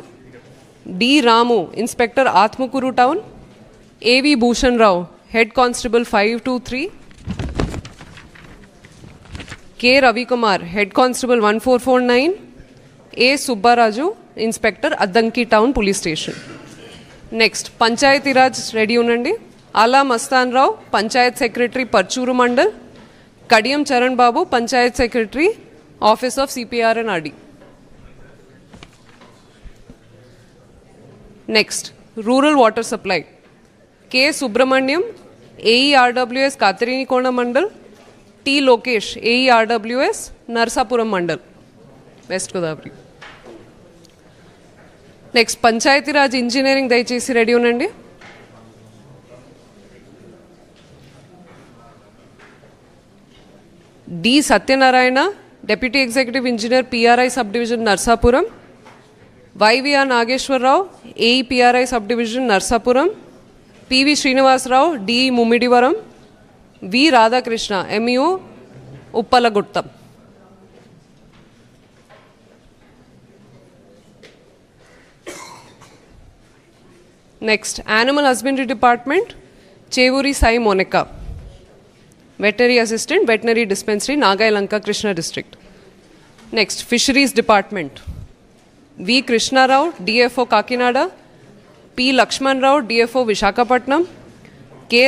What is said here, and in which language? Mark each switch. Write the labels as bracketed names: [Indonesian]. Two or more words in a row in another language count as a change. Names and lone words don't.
[English] D Ramu, Inspector Atmakuru Town. A.V. Bhushan Rao, Head Constable 523. K Ravi Kumar, Head Constable 1449. A Subbaraju, Inspector Addanki Town Police Station. [Telugu] నెక్స్ట్ పంచాయతీ రాజ్ రెడీ ఉన్నండి. [English] Aala Mastan Rao, Panchayat Secretary, Parchuru Mandal. Kadiyam Charan Babu, Panchayat Secretary, Office of CPR and RD. Next Rural Water Supply K Subramanyam, AERWS, Katrenikona Mandal. T Lokesh, AERWS, Narasapuram Mandal, West Godavari. [Telugu] నెక్స్ట్ పంచాయతీ రాజ్ ఇంజనీరింగ్ దయచేసి రెడీ ఉన్నండి. [English] D Satyanarayana, Deputy Executive Engineer, PRI Sub Division, Narasapuram. YVR Nageswara Rao, AE PRI Sub Division, Narsapuram. PV Srinivasa Rao, D Mummidivaram. V Radhakrishna, MEO, Uppalaguttam. Next Animal Husbandry Department Chevuri Sai Monica, Veterinary Assistant, Veterinary Dispensary, Nagailanka, Krishna District. Next, Fisheries Department. V. Krishna Rao, DFO Kakinada, P. Lakshman Rao, DFO Vishakhapatnam, K.